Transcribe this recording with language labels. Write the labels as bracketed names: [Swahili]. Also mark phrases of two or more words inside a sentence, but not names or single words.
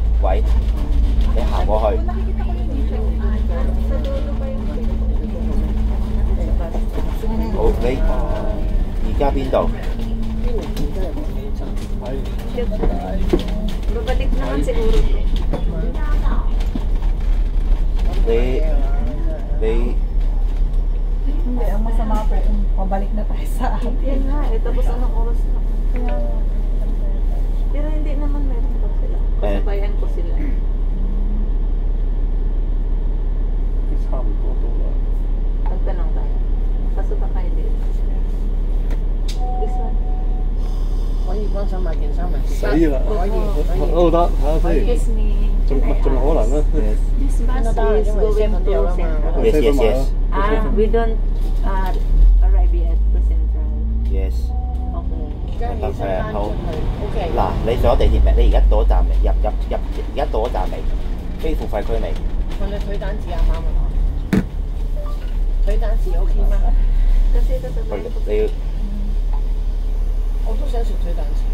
[Cantonese] 喂，你行過去。好，你而家邊度？你 [Filipino] Hindi, ang masama po kung pabalik na tayo sa atin. Yan nga, tapos anong oras na? Pero hindi naman meron pa sila. Kasabayan ko sila. [Cantonese] 差唔多到啦。 [Filipino] Magtanong tayo. Pasuka kayo din. [English] This one. [Cantonese] 可以幫手買件衫咪？死啦！都得，睇下先。 [English] Excuse me. [Cantonese] 仲可能啦。 [English] This bus is going to Central. Yes. We don't arrive yet to Central. Yes。 Okay. [Cantonese] 好。嗱，你上咗地鐵未？你而家到咗站未？而家到咗站未？非付費區未？問你腿單字啱唔啱啊？腿單字 OK 嗎？你我都想食腿單字。